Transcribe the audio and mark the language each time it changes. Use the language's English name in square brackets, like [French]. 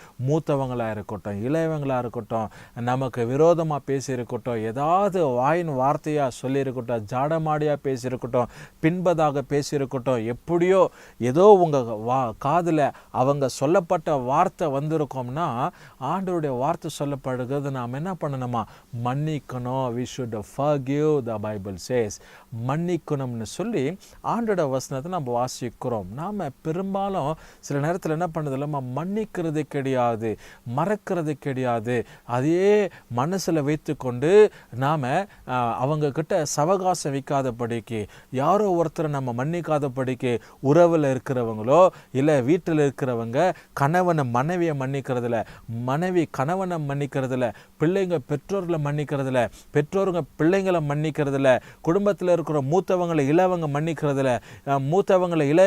[Tamil] மூத்தவங்களாக இருக்கட்டும், இளையவங்களாக இருக்கட்டும், நமக்கு விரோதமாக பேசியிருக்கட்டும், ஏதாவது வாயின் வார்த்தையாக சொல்லியிருக்கட்டும், ஜாடமாடியாக பேசியிருக்கட்டும், பின்பதாக பேசியிருக்கட்டும், எப்படியோ ஏதோ உங்கள் காதில் அவங்க சொல்லப்பட்ட வார்த்தை வந்திருக்கோம்னா ஆண்டவருடைய வார்த்தை சொல்லப்படுகிறது. நாம் என்ன பண்ணணுமா, மன்னிக்கணும். [English] we should forgive, the Bible says. [Tamil] மன்னிக்கணும்னு சொல்லி ஆண்டோட வசனத்தை நம்ம வாசிக்கிறோம். நாம் பெரும்பாலும் சில நேரத்தில் என்ன பண்ணதில்லை, மன்னிக்கிறது கிடையாது, மறக்கிறது கிடையாது. அதே மனசில் வைத்து கொண்டு நாம் அவங்கக்கிட்ட சவகாசம் வைக்காதபடிக்கு, யாரோ ஒருத்தரை நம்ம மன்னிக்காதபடிக்கு, உறவில் இருக்கிறவங்களோ இல்லை வீட்டில் இருக்கிறவங்க கணவனை மனைவியை மன்னிக்கிறதில்ல, மனைவி கணவனை மன்னிக்கிறதில்ல, பிள்ளைங்க பெற்றோர்களை மன்னிக்கிறதில்ல, பெற்றோருங்க பிள்ளைங்களை மன்னிக்கிறதில்ல, குடும்பத்தில் இருக்கிற மூத்தவங்களை இளையவங்க மன்னிக்கிறதில்ல, மூத்தவங்களை